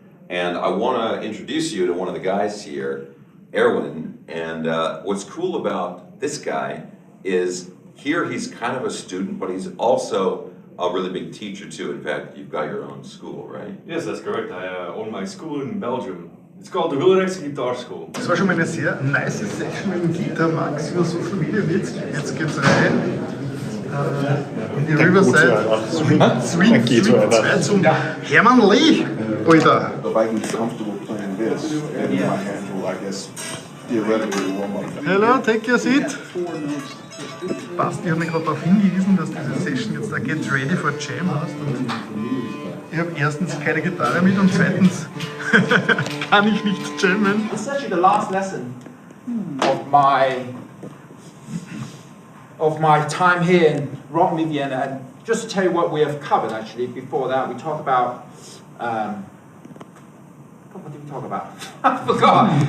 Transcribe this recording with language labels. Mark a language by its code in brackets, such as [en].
[en] And I want to introduce you to one of the guys here, Erwin, and what's cool about this guy is here he's kind of a student, but he's also a really big teacher too. In fact, you've got your own school, right? Yes, that's correct. I own my school in Belgium. It's called the Wilrex Guitar School. [de] Das war schon mal eine sehr nice Session mit dem Guitarmax über Social Media. Jetzt geht's rein in die Riverside Suite 2 zum Hermann Lee, Alter. [en] If I can get comfortable playing this, then my hands will, I guess, theoretically warm up. Hello, take your seat. [de] Basti hat mich gerade darauf hingewiesen, dass diese Session jetzt da Get Ready for Jam heißt. Und ich habe erstens keine Gitarre mit und zweitens kann ich nicht jammen. [en] This is actually the last lesson of my time here in Rock Me Vienna. And just to tell you what we have covered actually before that, we talked about what did we talk about? I forgot.